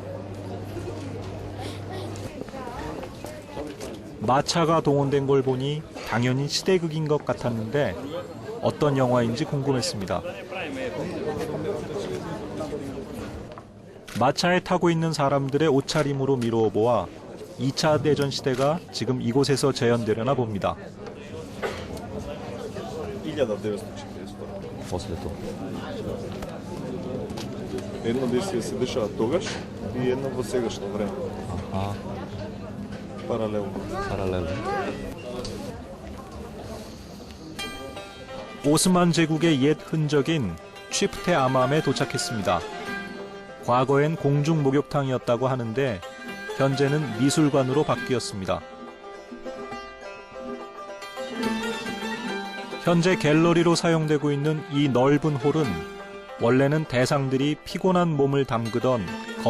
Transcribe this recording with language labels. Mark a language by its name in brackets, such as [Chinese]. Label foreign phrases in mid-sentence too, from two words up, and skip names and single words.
[Korean] 마차가 동원된 걸 보니 당연히 시대극인 것 같았는데 어떤 영화인지 궁금했습니다. 마차에 타고 있는 사람들의 옷차림으로 미루어 보아 2차 대전 시대가 지금 이곳에서 재현되려나 봅니다. [Macedonian] Едно действие се дешава тогаш и едно во сегашно време. Паралелно. [Korean] 오스만 제국의 옛 흔적인 취프테 아맘에 도착했습니다. 과거엔 공중 목욕탕이었다고 하는데 현재는 미술관으로 바뀌었습니다. 현재 갤러리로 사용되고 있는 이 넓은 홀은 원래는 대상들이 피곤한 몸을 담그던